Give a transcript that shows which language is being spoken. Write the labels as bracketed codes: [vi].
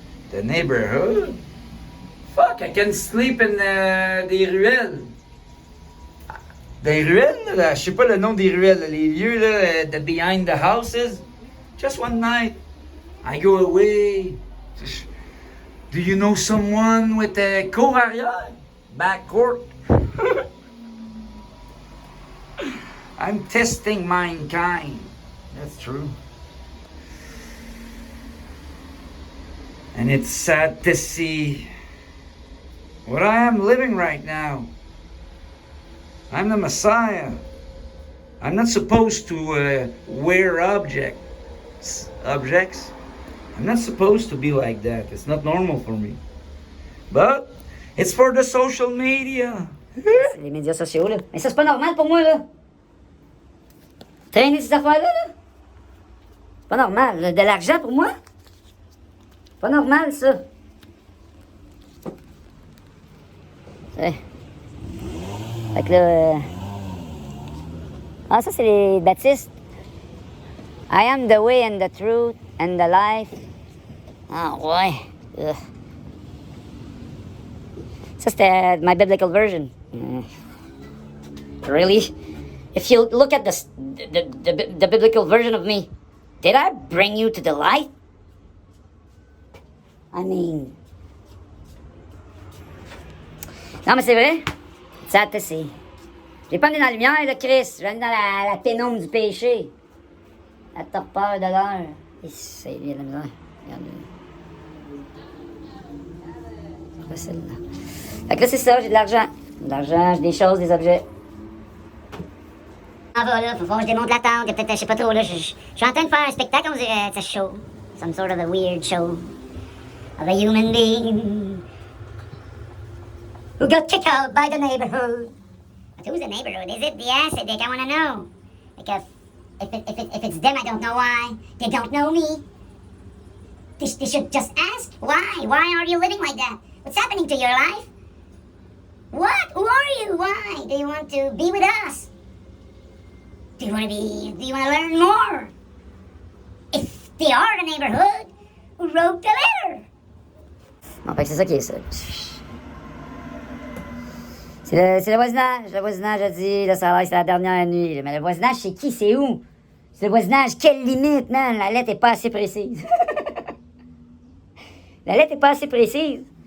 [en] The neighborhood? Fuck, I can sleep in [fr] des ruelles. Des ruelles, là, je sais pas le nom des ruelles, là, les lieux, là, [en] the behind the houses. Just one night, I go away. Do you know someone with a [fr] cour arrière? [en] Back court? I'm testing mankind. That's true. And it's sad to see what I am living right now. I'm the Messiah. I'm not supposed to wear objects. I'm not supposed to be like that. It's not normal for me. But it's for the social media. [fr] C'est les médias sociaux, là. Mais ça, c'est pas normal pour moi, là. Traîner ces affaires-là, là. C'est pas normal. Là. De l'argent pour moi? Pas normal, ça. Ouais. Fait que là... Ah, ça, c'est les baptistes. [en] I am the way and the truth and the life. [fr] Ah, ouais. Ugh. Ça, c'était [en] my biblical version. Really? If you look at the biblical version of me, did I bring you to the light? I mean... [fr] Non, mais c'est vrai. Ça, c'est... J'ai pas amené dans la lumière, là, Chris. J'ai amené dans la pénombre du péché. La torpeur de l'heure. Et c'est bien la misère. Regarde. C'est facile, là. Fait que là, c'est ça, j'ai de l'argent. De l'argent, j'ai des choses, des objets. Ah, va, là, faut voir que je démonte la tente. Peut-être, je sais pas trop, là. Je suis en train de faire un spectacle, on dirait, [en] it's a show. Some sort of a weird show. Of a human being. Who got kicked out by the neighborhood. But who's the neighborhood? Is it the acidic? I wanna know. Like, if it's them, I don't know why. They don't know me. They should just ask. Why? Why are you living like that? What's happening to your life? What? Who are you? Why? Do you want to be with us? Do you want to learn more? If they are the neighborhood, who wrote the letter? [fr] Bon, fait que c'est ça qui est ça. C'est le voisinage. Le voisinage a dit, là, ça a l'air, c'est la dernière nuit. Mais le voisinage, c'est qui? C'est où? C'est le voisinage. Quelle limite, [en] man? [fr] La lettre est pas assez précise. La lettre est pas assez précise.